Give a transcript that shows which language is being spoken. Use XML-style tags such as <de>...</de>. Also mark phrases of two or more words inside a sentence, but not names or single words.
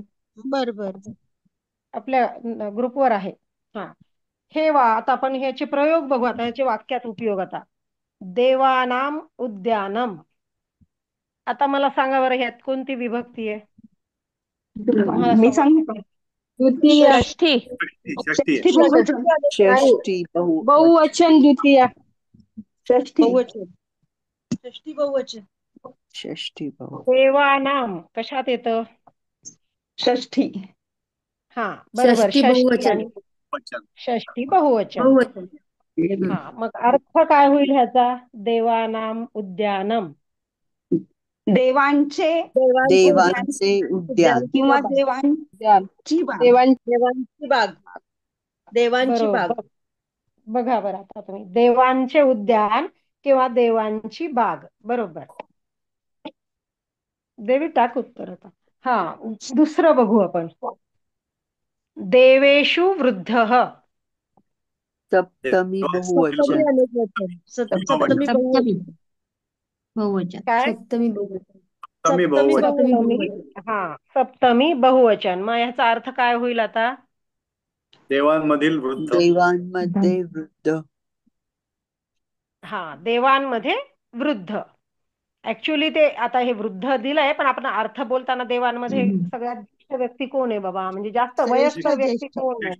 <mr>बरं आपल्या ग्रुपवर आहे. हे आता आपण ह्याचे प्रयोग बघू. आता ह्याचे वाक्यात उपयोग. आता</mr> <sa>देवानाम उद्यानम,</sa> <mr>आता मला सांगा बरं, ह्यात कोणती विभक्ती आहे? मी सांगू का? षष्ठी बहुवचन द्वितीया. षष्ठी देवानाम कशात येतं? षष्ठी. बरोबर, षष्ठी बहुवचन. मग अर्थ काय होईल ह्याचा?</mr> <sa>देवानाम उद्यानम,</sa> <mr>देवांचे उद्यान किंवा देवांची बाग. देवांची बाग. बघा बरं आता तुम्ही, देवांचे उद्यान किंवा देवांची बाग. बरोबर, देवी टाक उत्तर. आता दुसरं बघू आपण.</mr> <sa>देवेषु वृद्धः,</sa> <mr>सप्तमी बहुवचन. सप्तमी बहुवचन. काय? सप्तमी बहुवचन. सप्तमी बहुवचन. मग ह्याचा अर्थ काय होईल आता? देवांमधील वृद्ध. देवांमध्ये वृद्ध. देवांमध्ये वृद्ध. ऍक्च्युली ते आता हे वृद्ध दिलंय, पण आपण अर्थ बोलताना देवांमध्ये सगळ्यात ज्येष्ठ व्यक्ती कोण आहे बाबा, म्हणजे जास्त वयस्कर व्यक्ती कोण आहे?</mr>